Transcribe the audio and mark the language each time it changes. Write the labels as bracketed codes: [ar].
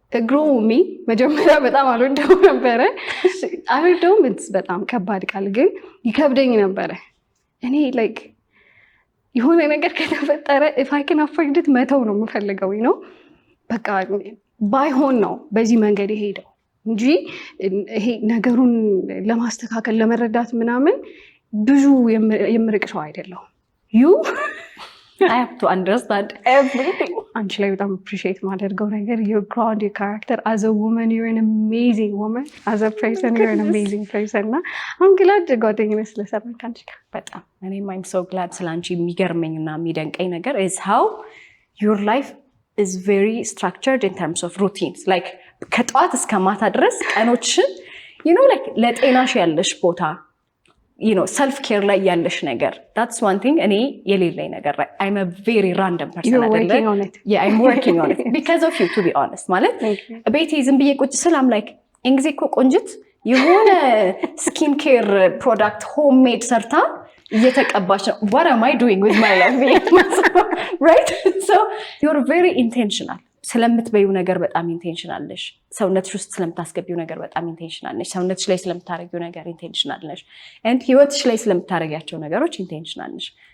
[am] ግሮሚ መጀመሪያ በጣም አልወደው ነበረ። አልወደውም በጣም ከባድ ቃል ግን ይከብደኝ ነበረ። እኔ ላይክ የሆነ ነገር ከተፈጠረ [en] if I can afford it [am] መተው ነው የምፈልገው ነው። በቃ ባይሆን ነው በዚህ መንገድ የሄደው እንጂ ይሄ ነገሩን ለማስተካከል ለመረዳት ምናምን ብዙ የምርቅ ሰው አይደለሁም። [en] I have to understand everything. [am] አንቺ ላይ በጣም [en] appreciate [am] ማደርገው ነገር [en] your ground your character as a woman you're an amazing woman as a person you're an amazing person እና I'm glad [am] ጓደኝነት ስለሰራን ካንቺ ጋር በጣም እኔም [en] I'm so glad [am] ስላንቺ የሚገርመኝና የሚደንቀኝ ነገር [en] is how your life is very structured in terms of routines like [am] ከጠዋት እስከ ማታ ድረስ ቀኖችን [en] you know like [am] ለጤናሽ ያለሽ ቦታ [en] you know self care ላይ ያለሽ ነገር that's one thing [am] እኔ የሌለኝ ነገር [en] I'm a very random person you're working on it yeah I'm working on it because of you to be honest [am] ማለት ቤቴ ዝም ብዬ ቁጭ ስላም [en] like [am] እንግዜ እኮ ቆንጅት የሆነ ስኪን ኬር ፕሮዳክት ሆምሜድ ሰርታ እየተቀባች ነው [en] what am I doing with my life right so you're very intentional [am] ስለምትበዩ ነገር በጣም ኢንቴንሽናል ነሽ ሰውነትሽ ውስጥ ስለምታስገቢው ነገር በጣም ኢንቴንሽናል ነሽ ሰውነትሽ ላይ ስለምታረጊው ነገር ኢንቴንሽናል ነሽ and ህይወትሽ ላይ ስለምታረጊያቸው ነገሮች ኢንቴንሽናል ነሽ